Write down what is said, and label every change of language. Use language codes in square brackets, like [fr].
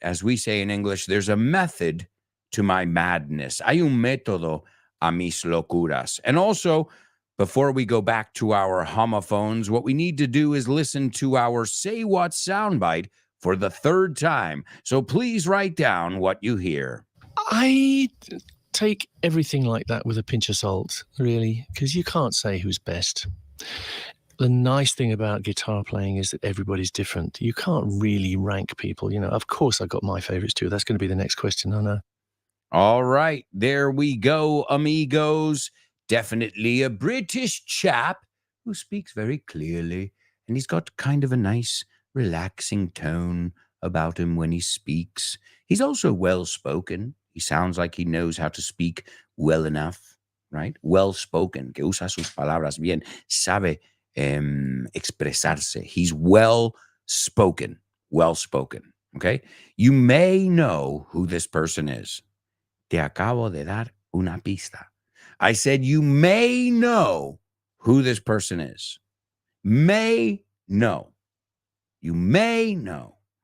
[en] As we say in English, there's a method to my madness. [es] Hay un método a mis locuras. [en] And also, before we go back to our homophones, what we need to do is listen to our Say What soundbite for the 3rd time. So please write down what you hear. I take everything like that with a pinch of salt, really, because you can't say who's best. The nice thing about guitar playing is that everybody's different. You can't really rank people. Of course, I've got my favorites too. That's going to be the next question. I know. All right, there we go, amigos. Definitely a British chap who speaks very clearly, and he's got kind of a nice, relaxing tone about him when he speaks. He's also well-spoken. He sounds like he knows how to speak well enough, right? [es] Well-spoken, que usa sus palabras bien, sabe expresarse. [en] He's well-spoken, okay? You may know who this person is. [es] Te acabo de dar una pista. [en] I said you may know who this person is. May know. You may know.